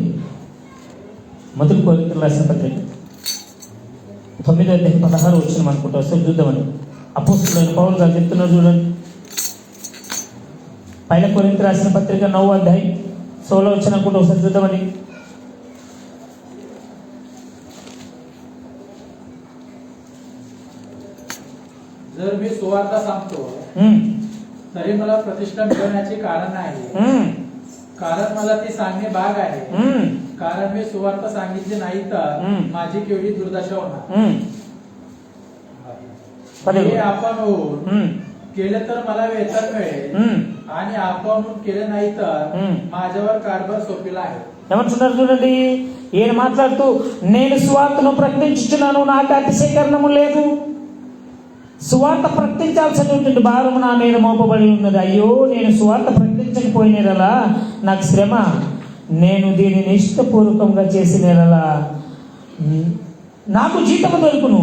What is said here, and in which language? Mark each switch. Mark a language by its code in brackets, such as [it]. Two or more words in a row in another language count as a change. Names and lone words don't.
[te] మొదటి కొరింథీయులకు రాసిన పత్రిక 9వ అధ్యాయం 16 వచ్చిన అనుకుంటా. వస్తే చూద్దామని. అపోస్తలుడైన పౌలు గారు చెప్తున్నారు చూడండి. పైన కొరింథీయులకు రాసిన పత్రిక 9వ అధ్యాయం 16 వచ్చిన అనుకుంటా. ఒకసారి చూద్దామని. [mr] जर मी सुवार्ता सांगतो तरी मला प्रतिष्ठा मिळवण्याचे कारण नाही, कारण मला ती सांगणे भाग आहे. कारण मी सुवार्ता सांगितली नाही तर माझी केवढी दुर्दशा होणार. हे आपण होऊन केले तर मला वेतन मिळेल, आणि आपण केले नाही तर माझ्यावर कारभार सोपिला आहे. [te] ఏమంటున్నారు చూడండి. ఈయన మాట్లాడుతూ, నేను సువార్తను ప్రకటించుచున్నాను, నాకు అతిశయకరణము లేదు. సువార్త ప్రకటించాల్సినటువంటి భారం నా మీద మోపబడి ఉన్నది. అయ్యో, నేను సువార్త ప్రకటించకపోయినలా నాకు శ్రమ. నేను దీనిని ఇష్టపూర్వకంగా చేసినలా నాకు జీతము దొరుకును.